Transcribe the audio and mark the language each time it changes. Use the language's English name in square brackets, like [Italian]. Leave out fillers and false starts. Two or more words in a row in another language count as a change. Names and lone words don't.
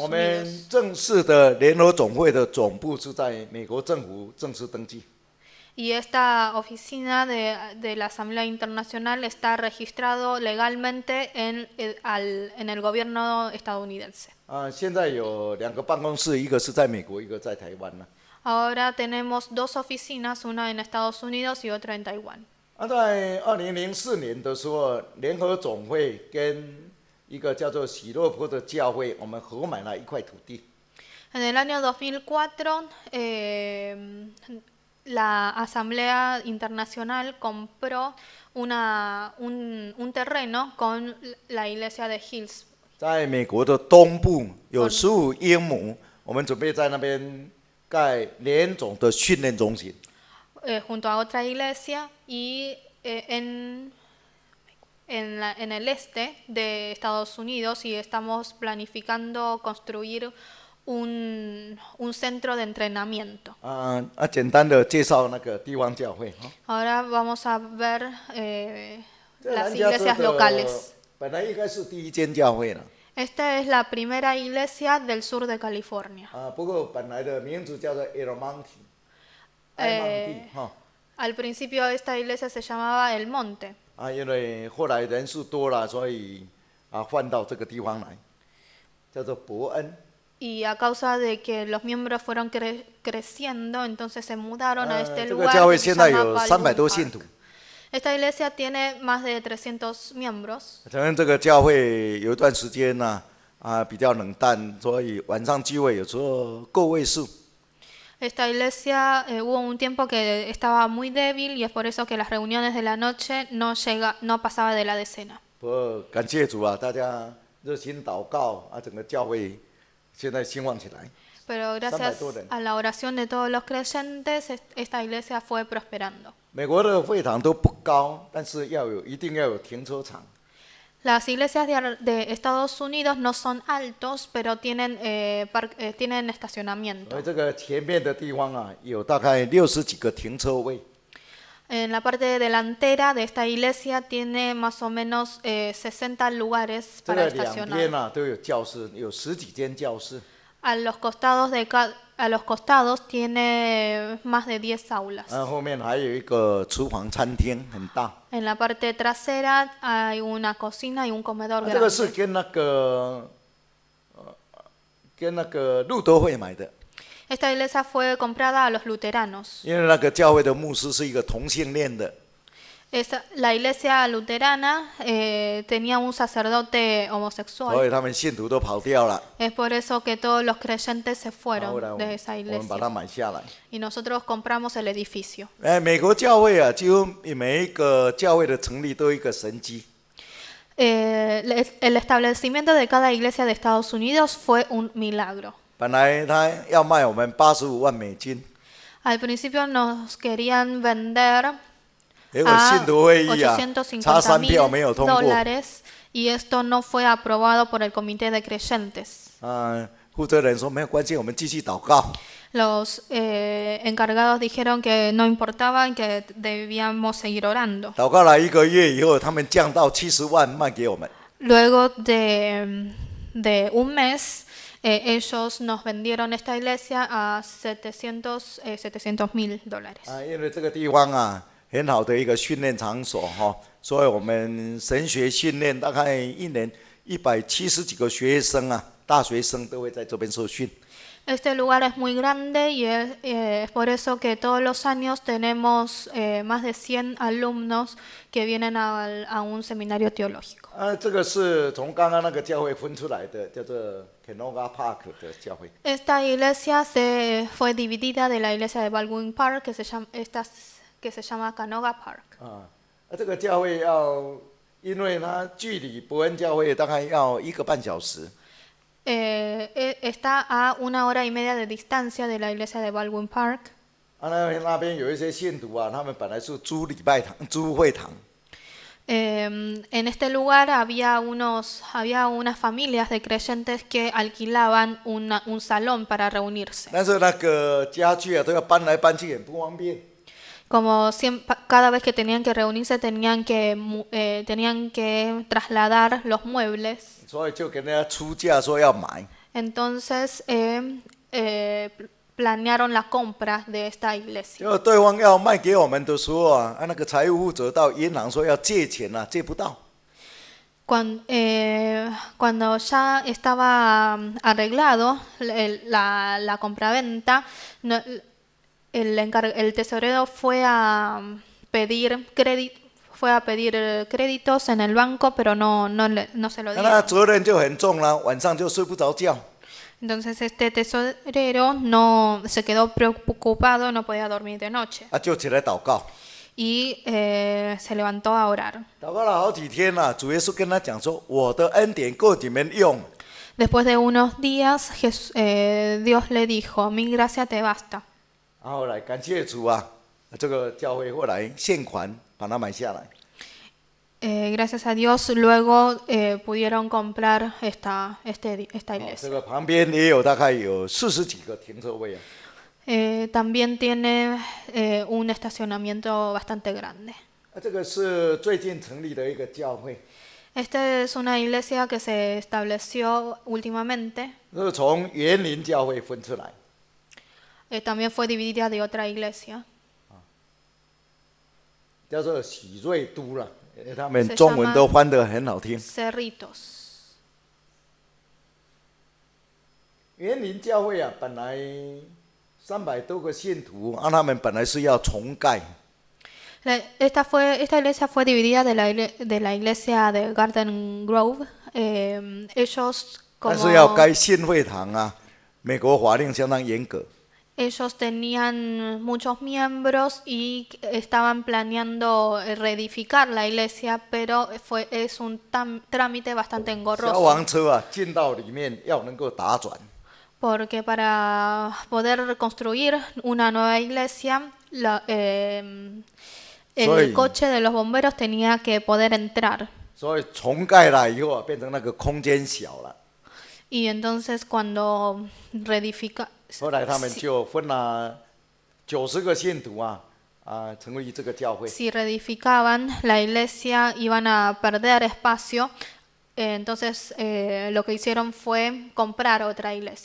[Chinese] 我们 [Spanish] Unidos. [Chinese] 正式的联合总会的总部是在美国政府正式登记。 [Spanish] Y esta oficina de la Asamblea Internacional está registrado legalmente en el gobierno estadounidense. [Chinese] 现在有2个办公室，一个是在美国，一个在台湾。 [Spanish] Ahora tenemos 2 oficinas, una en Estados Unidos y otra en Taiwán. [Chinese] 在2004年的时候，联合总会跟一个叫做喜乐坡的教会，我们合买了一块土地。 [Spanish] En el año 2004, la Asamblea Internacional compró un terreno con la iglesia de Hills. [Chinese] 在美国的东部有15英亩，我们准备在那边盖联总的训练中心。 [Spanish] Junto a otra iglesia y en el este de Estados Unidos y estamos planificando construir un centro de entrenamiento. [Chinese] 简单的介绍那个地方教会。 [Spanish] Ahora vamos a ver las iglesias locales. [Chinese] 本来应该是第1间教会了。 [Spanish] Esta es la primera iglesia del sur de California. [Chinese] 不过本来的名字叫做 El Monte，埃蒙地。 [Spanish] Al principio esta iglesia se llamaba El Monte. [Chinese] 因为后来人数多了，所以换到这个地方来，叫做伯恩。 [Spanish] Y a causa de que los miembros fueron creciendo, entonces se mudaron a este [Chinese] 这个 [Spanish] lugar [Chinese] 教会 [Spanish] que se [Chinese] 现在有 [Spanish] llama [Chinese] 300 多 [Spanish] Baldwin [Chinese] 信徒。 [Spanish] Park. Esta iglesia tiene más de 300 miembros. [Chinese] 承认这个教会有一段时间比较冷淡，所以晚上聚会有时候个位数。 [Spanish] Esta iglesia hubo un tiempo que estaba muy débil y es por eso que las reuniones de la noche no pasaba de la decena. [Chinese] 不过感谢主大家热心祷告整个教会现在兴旺起来。 [Spanish] Pero gracias a la oración de todos los creyentes, esta iglesia fue prosperando. [Chinese] 美国的会堂都不高，但是一定要有停车场。 [Spanish] Las iglesias de Estados Unidos no son altos, pero tienen estacionamiento. [Chinese] 所以这个前面的地方有大概60几个停车位。 [Spanish] En la parte delantera de esta iglesia tiene más o menos 60 lugares [Chinese] 这 [Spanish] para [Chinese] 个两边 [Spanish] estacionar. [Chinese] 都有教室，有10几间教室。 [Spanish] A los costados tiene más de 10 aulas. [Chinese] 后面还有一个厨房餐厅，很大。 [Spanish] En la parte trasera hay una cocina y un comedor [Chinese] 这个是 [Spanish] grande. [Chinese] 跟那个路德会买的。 [Spanish] Esta iglesia fue comprada a los luteranos. [Chinese] 因为那个教会的牧师是一个同性恋的。 [Spanish] La iglesia luterana tenía un sacerdote [Chinese] 所 [Spanish] homosexual. [Chinese] 以他们信徒都跑掉了。 [Spanish] Es por eso que todos los creyentes se [Chinese] 后来 [Spanish] fueron de esa [Chinese] 我们把它 [Spanish] iglesia. [Chinese] 买下来。 [Spanish] Y nosotros compramos el edificio. [Chinese] 美国教会几乎每一个教会的成立都有一个神迹。 [Spanish] El establecimiento de cada iglesia de Estados Unidos fue un milagro. [Chinese] 本来他要卖我们85万美金， [Spanish] Al principio nos querían vender [Chinese] 结果 [Spanish] a [Chinese] 信徒会议差3票没有通过。 [Spanish] $850,000 y esto no fue aprobado por el comité de creyentes. [Chinese] 负责人说没有关系，我们继续祷告。 [Spanish] Los encargados dijeron que no importaba y que debíamos seguir orando. [Chinese] 祷告了1个月以后，他们降到70万卖给我们。 [Spanish] Luego de un mes, ellos nos vendieron esta iglesia a $700,000. [Chinese] 因为这个地方啊，很好的一个训练场所哈，所以我们神学训练大概1年170几个学生啊，大学生都会在这边受训。 [Spanish] Este lugar es muy grande y es por eso que todos los años tenemos más de 100 alumnos que vienen a un seminario teológico. [Chinese] 这个是从刚刚那个教会分出来的，叫做 Canoga Park 的教会。 [Spanish] Esta iglesia fue dividida de la iglesia de Baldwin Park que se llama Canoga Park. [Chinese] 这个教会要，因为它距离伯恩教会大概要1个半小时。 [Spanish] Está a 1 hora y media de distancia de la iglesia de Baldwin Park. [Chinese] 那边有一些信徒啊，他们本来是租礼拜堂、租会堂。 [Spanish] En este lugar había unas familias de creyentes que alquilaban un salón para reunirse. [Chinese] 但是那个家具啊，都要搬来搬去，很不方便。 [Spanish] Como cada vez que tenían que reunirse tenían que trasladar los muebles. [Chinese] 所以就给人家出价说要买。 [Spanish] Entonces planearon la compra de esta iglesia. [Chinese] 就对方要卖给我们的时候啊，那个财务负责到银行说要借钱啊，借不到。 [Spanish] Cuando ya estaba arreglado la compraventa, el tesorero fue a pedir créditos en el banco, pero no se lo [Chinese] 那 [Spanish] dieron. [Chinese] 责任就很重了，晚上就睡不着觉。 [Spanish] Entonces este tesorero no se quedó preocupado, no podía dormir de noche [Chinese] 就起来祷告。 [Spanish] y se levantó a orar. [Chinese] 祷告了好几天了，主耶稣跟他讲说：“我的恩典够你们用。” [Spanish] Después de unos días, Dios le dijo: "Mi gracia te basta." [Chinese] 后来感谢主啊，这个教会后来现款把它买下来。 [Spanish] Gracias a Dios, luego pudieron comprar esta [Chinese] 这 [Spanish] iglesia. [Chinese] 个旁边也有大概有40几个停车位啊。 [Spanish] También tiene un estacionamiento bastante grande. [Chinese] 这个是最近成立的一个教会， [Spanish] Esta es una iglesia que se estableció últimamente. [Chinese] 是从园林教会分出来。 [Spanish] También fue dividida de otra iglesia. [Chinese] 叫做喜瑞都了，他们中文都翻得很好听。 [Spanish] Cerritos. [Chinese] 园林教会啊，本来300多个信徒，他们本来是要重盖。 [Spanish] Esta iglesia fue dividida de la iglesia de Garden Grove. Ellos [Chinese] 但是要盖新会堂啊，美国法令相当严格。 [Spanish] Ellos tenían muchos miembros y estaban planeando reedificar la iglesia, pero es un trámite bastante [Chinese] 消 [Spanish] engorroso. [Chinese] 防车啊，进到里面要能够打转。 [Spanish] Porque para poder reconstruir una nueva iglesia, el coche de los bomberos tenía que poder entrar. [Chinese] 所以重盖了以后啊，变成那个空间小了。 [Spanish] Y entonces cuando reedifica, [Chinese] 后来他们就分了90个信徒啊，成立这个教会。 [Spanish] si reedificaban la iglesia iban a perder espacio. Entonces lo que hicieron fue comprar otra iglesia.